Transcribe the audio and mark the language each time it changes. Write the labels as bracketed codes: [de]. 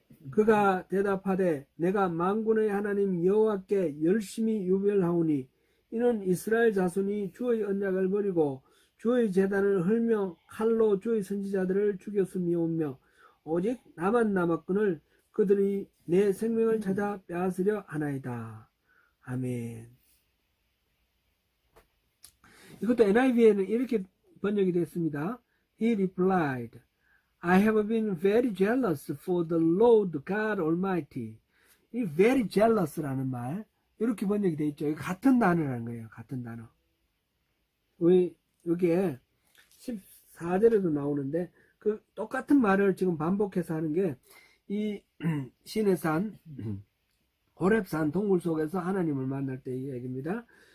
[ko] 그가 대답하되 내가 만군의 하나님 여호와께 열심히 유별하오니 이는 이스라엘 자손이 주의 언약을 버리고 주의 제단을 헐며 칼로 주의 선지자들을 죽였음이오며 오직 나만 남았거늘 그들이 내 생명을 찾아 빼앗으려 하나이다. 아멘. 이것도 NIV에는 이렇게 번역이 됐습니다. [en] He replied, I have been very jealous for the Lord God Almighty. [ko] 이 very jealous라는 말 이렇게 번역이 되어 있죠. 같은 단어라는 거예요. 같은 단어. 여기에 14절에도 나오는데 그 똑같은 말을 지금 반복해서 하는 게 이 시내산 호렙산 동굴 속에서 하나님을 만날 때의 얘기입니다.